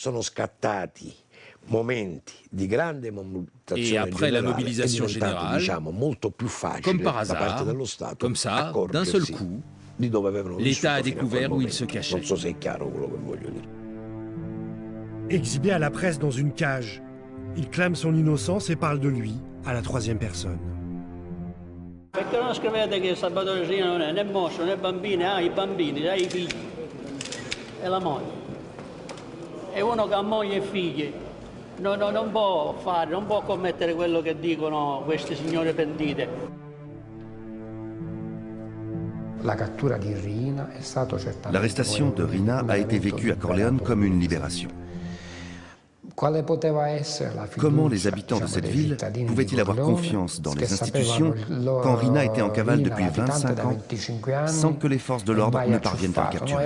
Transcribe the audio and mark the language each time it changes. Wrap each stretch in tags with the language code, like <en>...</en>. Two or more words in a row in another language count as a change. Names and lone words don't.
<fr>Et après la mobilisation générale, comme par hasard, comme ça, d'un seul coup, l'État a découvert où il se cachait. Exhibé à la presse dans une cage, il clame son innocence et parle de lui à la 3e personne.</fr> <it>Perché non scrivete che Salvatore Riina non è né mostro né bambini, ha i bambini, ha i figli e la moglie. E uno che ha moglie e figli non può fare, non può commettere quello che dicono queste signore pentite.</it> <fr>L'arrestation de Riina a été vécue à Corleone comme une libération. Comment les habitants de cette ville pouvaient-ils avoir confiance dans les institutions quand Riina était en cavale depuis 25 ans sans que les forces de l'ordre ne parviennent à le capturer?</fr>